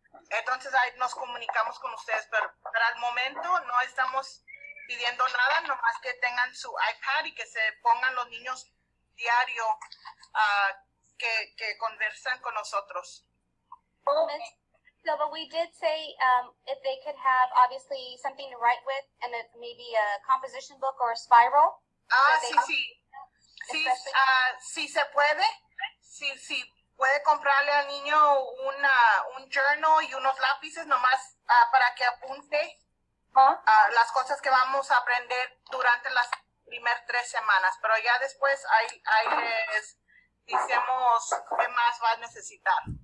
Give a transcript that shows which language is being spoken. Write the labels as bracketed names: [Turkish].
[Spanish] Entonces ahí nos comunicamos con ustedes, pero para el momento no estamos pidiendo nada, nomás que tengan su iPad y que se pongan los niños diario que conversan con nosotros. [English] Okay. So, but we did say if they could have obviously something to write with and maybe a composition book or a spiral. [Spanish] Sí, sí se puede. Sí puede comprarle al niño un journal y unos lápices nomás para que apunte las cosas que vamos a aprender durante las primeras 3 semanas, pero ya después ahí les decimos qué más va a necesitar.